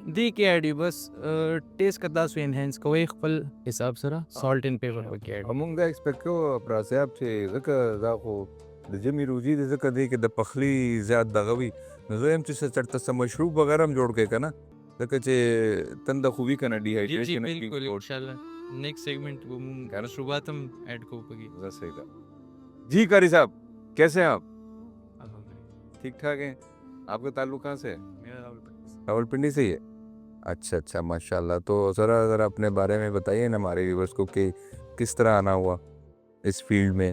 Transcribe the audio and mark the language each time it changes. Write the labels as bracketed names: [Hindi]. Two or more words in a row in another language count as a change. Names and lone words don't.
[Pashto] دې کې ایډ وي بس ټیسټ که تاسو انهینس کوئ خپل حساب سره [English] salt and pepper [Pashto] پکې ایډ. موږ دا ایکسپیکټ کوو افراز صاحب چې ځکه دا خو د ژمي روزي دی ځکه دی کې د پخلي زیات دغه وي نو زه یم چې چېرته څه مشروب وغیره هم جوړ کړئ که نه ځکه چې تنده خو وي که نه ډیهایډریشن [Urdu] بالکل انشاءاللہ [English] next segment [Urdu] وہ مشروبات ہم ایڈ کو پگی. صحیح تھا. جی قاری صاحب کیسے ہیں آپ؟ ٹھیک ٹھاک ہیں. آپ کا تعلق کہاں سے ہے؟ راولپنڈی سے ہی ہے. اچھا ماشاء اللہ. تو ذرا اپنے بارے میں بتائیے نا ہمارے ویورس کو کہ کس طرح آنا ہوا اس فیلڈ میں.